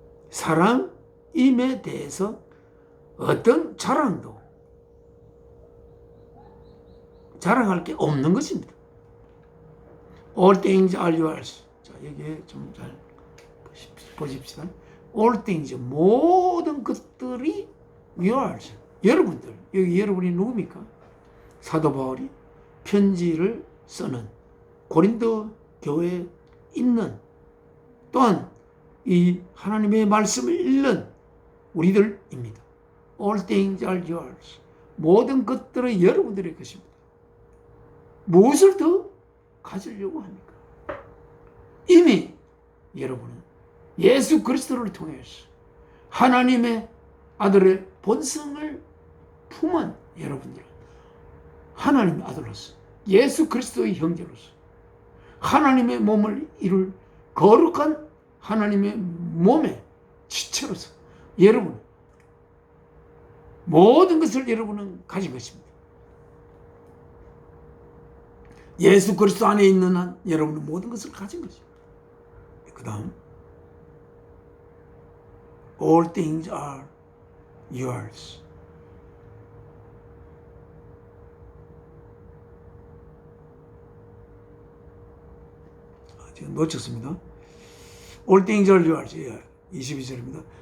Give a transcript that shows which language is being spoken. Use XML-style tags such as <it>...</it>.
<ko>사람임에 대해서 어떤 자랑할 게 없는 것입니다.</ko> <en>All things are yours.</en> <ko>자, 여기에 좀 잘 보십시다.</ko> <en>All things,</en> <ko>모든 것들이</ko> <en>yours.</en> <ko>여러분들, 여기 여러분이 누굽니까? 사도 바울이 편지를 쓰는 고린도 교회에 있는, 또한 이 하나님의 말씀을 읽는 우리들입니다.</ko> <en>All things are yours.</en> <ko>모든 것들은 여러분들의 것입니다. 무엇을 더 가지려고 합니까? 이미 여러분은 예수 그리스도를 통해서 하나님의 아들의 본성을 품은 여러분들은 하나님의 아들로서, 예수 그리스도의 형제로서, 하나님의 몸을 이룰 거룩한 하나님의 몸의 지체로서 여러분 모든 것을 여러분은 가진 것입니다. 예수 그리스도 안에 있는 한 여러분은 모든 것을 가진 것입니다. 그 다음</ko> <en>All things are yours.</en> <ko>지금 놓쳤습니다.</ko> <en>All things are yours.</en> <ko>22절입니다.</ko>